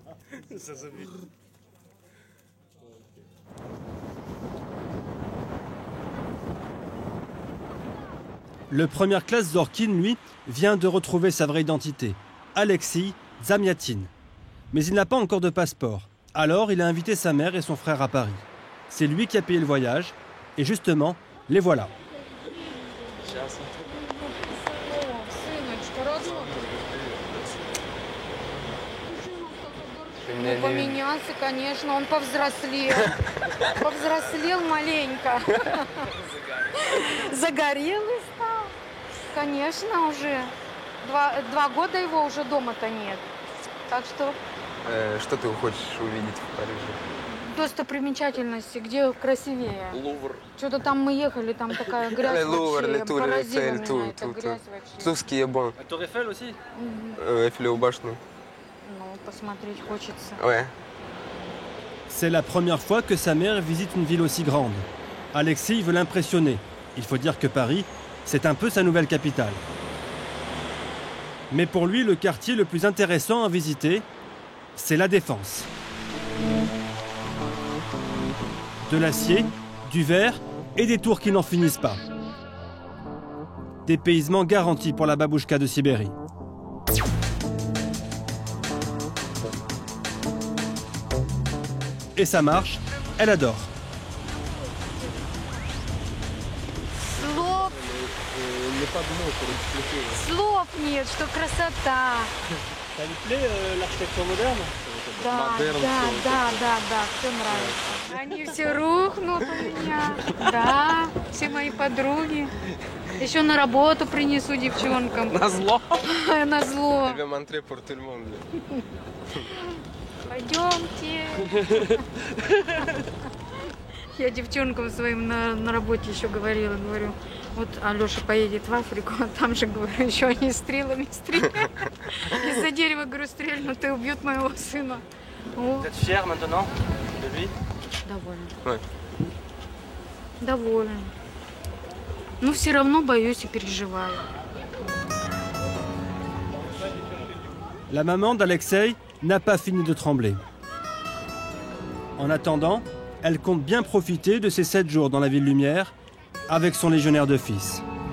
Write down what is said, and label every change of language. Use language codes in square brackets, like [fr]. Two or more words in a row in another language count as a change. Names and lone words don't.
[fr] Le première classe Zorkin, lui, vient de retrouver sa vraie identité, Alexis Zamiatin. Mais il n'a pas encore de passeport. Alors, il a invité sa mère et son frère à Paris. C'est lui qui a payé le voyage. Et justement, les voilà. [ru] Ну, поменялся, конечно, он повзрослел. Повзрослел маленько. Загорелый стал. Конечно, уже. 2 года его уже дома-то нет. Так что... Что ты хочешь увидеть в Париже? Достопримечательности, где красивее. Лувр. Что-то там мы ехали, там такая грязь Лувр, вообще. Тур Поразила Эйфель, меня эта грязь вообще. [fr] Tout ce qui est bon. La Tour Eiffel aussi? [ru] Эйфелеву башню. Ну, посмотреть хочется. [fr] Ouais. C'est la première fois que sa mère visite une ville aussi grande. Alexis veut l'impressionner. Il faut dire que Paris, c'est un peu sa nouvelle capitale. Mais pour lui, le quartier le plus intéressant à visiter, c'est la défense. De l'acier, du verre et des tours qui n'en finissent pas. Dépaysement garanti pour la babouchka de Sibérie. Et ça marche, elle adore. [ru] Слов нет, что красота. [fr] Ça lui plaît l'architecture moderne? [ru] Да, все нравится. Они все рухнут у меня. Да, все мои подруги. Еще на работу принесу девчонкам. Назло? Назло. [fr] Je vais montrer pour tout le monde. [ru] Пойдемте. Я девчонкам своим на работе еще говорила, говорю, вот Алеша поедет в Африку, а там же, говорю, еще они стрелами стреляют. Из-за дерева, говорю, стрельнут и убьют моего сына. [fr] Vous êtes fier maintenant de lui? [ru] Довольно. [fr] Ouais. [ru] Довольна. Но все равно боюсь и переживаю. [fr] La maman d'Alexei n'a pas fini de trembler. En attendant, elle compte bien profiter de ses 7 jours dans la ville lumière avec son légionnaire de fils.